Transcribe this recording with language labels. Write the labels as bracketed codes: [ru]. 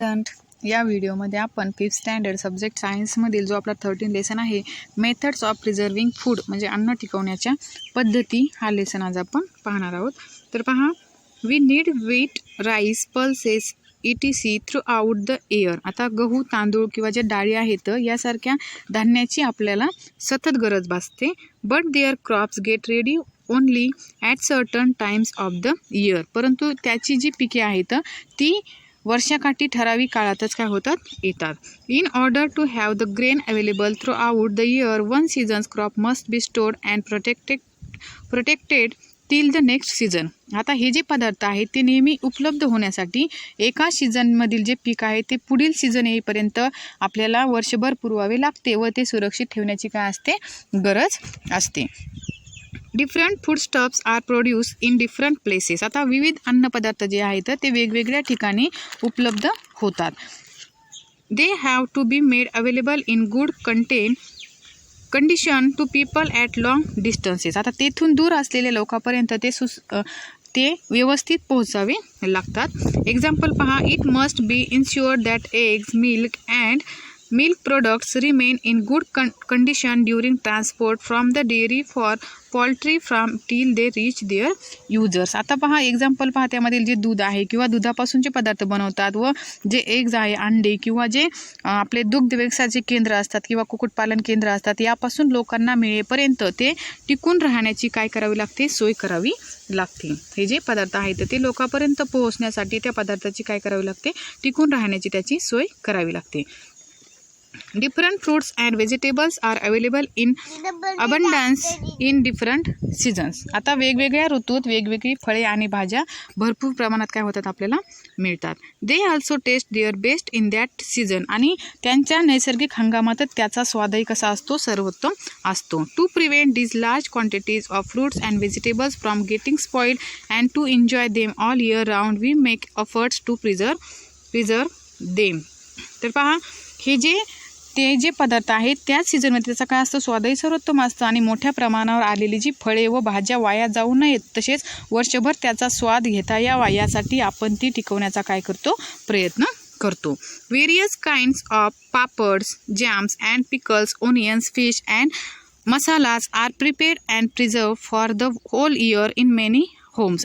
[mr] या व्हिडिओमध्ये आपण 5th स्टँडर्ड सब्जेक्ट सायन्समधील जो आपला 13 लेसन आहे [en] methods of preserving food [mr] म्हणजे अन्न टिकवण्याच्या पद्धती हा लेसन आज आपण पाहणार आहोत. तर पहा, [en] We need wheat, rice, pulses ETC throughout the air. [mr] आता गहू, तांदूळ किंवा जे डाळी आहेत यासारख्या धान्याची आपल्याला सतत गरज भासते. [en] But there crops get ready only at certain times of the year. [mr] परंतु त्याची जी पिके आहेत ती वर्षाकाठी ठराविक काळातच काय होतात येतात. [en] In order to have the grain available throughout the year one season's crop must be stored and protected till the next season. [mr] आता हे जे पदार्थ आहेत ते नेहमी उपलब्ध होण्यासाठी एका सीझनमधील जे पीक आहे ते पुढील सीझन येईपर्यंत आपल्याला वर्षभर पुरवावे लागते व ते सुरक्षित ठेवण्याची काय असते गरज असते. [en] Different food stuffs are produce in different places. [mr] आता विविध अन्नपदार्थ जे आहेत ते वेगवेगळ्या ठिकाणी उपलब्ध होतात. [en] They have to be made available in good condition to people at long distances. [mr] आता तेथून दूर असलेल्या लोकांपर्यंत ते व्यवस्थित पोहोचावे लागतात. [en] example [mr] पहा, [en] It must be insured that eggs, milk and milk products remain in good condition during transport from the dairy for poultry from till they reach their users. [mr] आता पहा, एक्झाम्पल पहा, त्यामधील जे दूध आहे किंवा दुधापासूनचे पदार्थ बनवतात व जे एग्ज आहे, अंडे किंवा जे आपले दुग्ध व्यवसायाचे केंद्र असतात किंवा कुक्कुटपालन केंद्र असतात यापासून लोकांना मिळेपर्यंत ते टिकून राहण्याची काय करावी लागते, सोय करावी लागते. हे जे पदार्थ आहेत ते लोकांपर्यंत पोहोचण्यासाठी त्या पदार्थाची काय करावी लागते, टिकून राहण्याची त्याची सोय करावी लागते. [en] Different fruits and vegetables are available in abundance in different seasons. [mr] आता वेगवेगळ्या ऋतूत वेगवेगळी फळे आणि भाज्या भरपूर प्रमाणात काय होतात आपल्याला मिळतात. [en] They also taste their best in that season. [mr] आणि त्यांच्या नैसर्गिक हंगामातच त्याचा स्वादही कसा असतो, सर्वोत्तम असतो. [en] To prevent these large quantities of fruits and vegetables from getting spoiled and to enjoy them all year round, we make efforts to preserve them. [mr] तर पहा, ते जे पदार्थ आहेत त्याच सीझनमध्ये त्याचा काय असतं, स्वादही सर्वोत्तम असतं आणि मोठ्या प्रमाणावर आलेली जी फळे व भाज्या वाया जाऊ नयेत तसेच वर्षभर त्याचा स्वाद घेता यावा यासाठी आपण ती टिकवण्याचा काय करतो, प्रयत्न करतो. [en] Various kinds of papads, jams and pickles, onions, fish and masalas are prepared and preserve for the whole year in many homes.